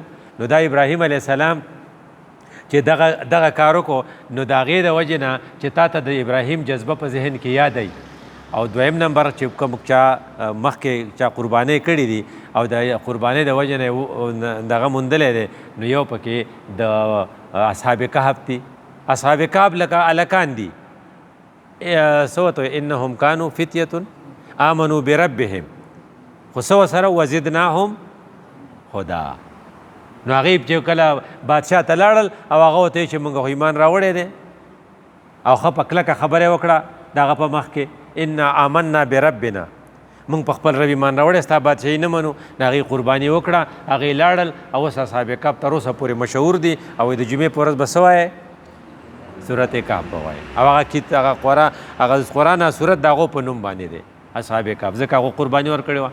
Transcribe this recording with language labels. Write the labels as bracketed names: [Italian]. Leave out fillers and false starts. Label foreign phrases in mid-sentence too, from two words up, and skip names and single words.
[Pashto] نو دا ابراهیم [Arabic] علیه السلام [Pashto] چې دغه کار وکړو نو د هغې د وجې نه چې تا ته د ابراهیم جذبه په ذهن کې یادی. او دویم نمبر چې کوم چا مخکې چا قربانۍ کړي دي او د قربانۍ د وجې نه دغه موندلی دی نو یو پکې د اصحاب کهف دي. اصحاب کهف لکه هلکان دي څه ورته [Arabic] انهم کانوا فتیة آمنوا بربهم، [Pashto] خو څه ورسره [Arabic] وزدناهم هدا. [Pashto] نو هغې چې کله بادشاه ته لاړل او هغه ورته چې موږ خو ایمان راوړی دی او ښه په کلکه خبره یې وکړه د هغه په مخ کې [Arabic] انا آمنا بربنا، [Pashto] موږ په خپل رب ایمان راوړی ستا بادشاهي نه منو. د هغې قرباني وکړه، هغې لاړل او اوس اصحاب کهف تر اوسه پورې مشهور دي او د جمعې په ورځ به څه وایې سورت کهف به وایې او هغه قرآن سورت د هغو په نوم باندې دی اصحاب کهف، ځکه هغو قرباني ورکړې وه.